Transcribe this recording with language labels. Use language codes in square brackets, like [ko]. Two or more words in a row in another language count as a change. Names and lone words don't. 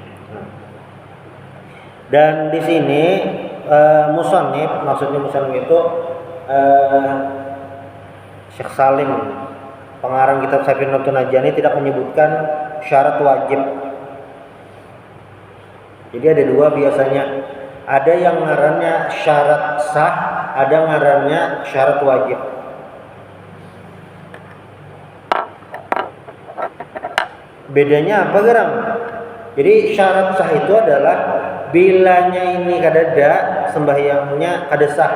[id] Dan di sini musannif, maksudnya musannif itu Syekh Salim, pengarang kitab Safinatun Najjani, tidak menyebutkan syarat wajib. Jadi ada 2 biasanya. [bjn] Ada yang ngarannya syarat sah, ada ngarannya syarat wajib. Bedanya apa gerang? Jadi syarat sah itu adalah bilanya ini kadada sembahyangnya kada sah.